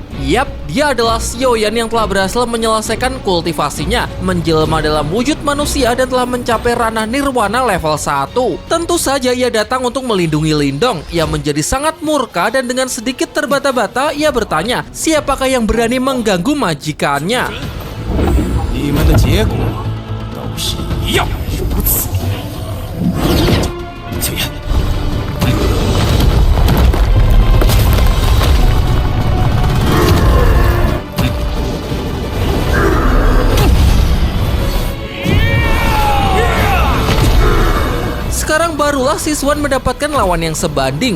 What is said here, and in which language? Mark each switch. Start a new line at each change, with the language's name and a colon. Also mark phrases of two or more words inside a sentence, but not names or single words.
Indonesian: Yap, dia adalah Xiaoyan yang telah berhasil menyelesaikan kultivasinya, menjelma dalam wujud manusia dan telah mencapai ranah nirwana level 1. Tentu saja ia datang untuk melindungi Lindong. Ia menjadi sangat murka dan dengan sedikit terbata-bata ia bertanya, siapakah yang berani mengganggu majikannya?
Chinese: 你们的结果都是一样如此。九爷，
Indonesian: Sekarang barulah Siswan mendapatkan lawan yang sebanding.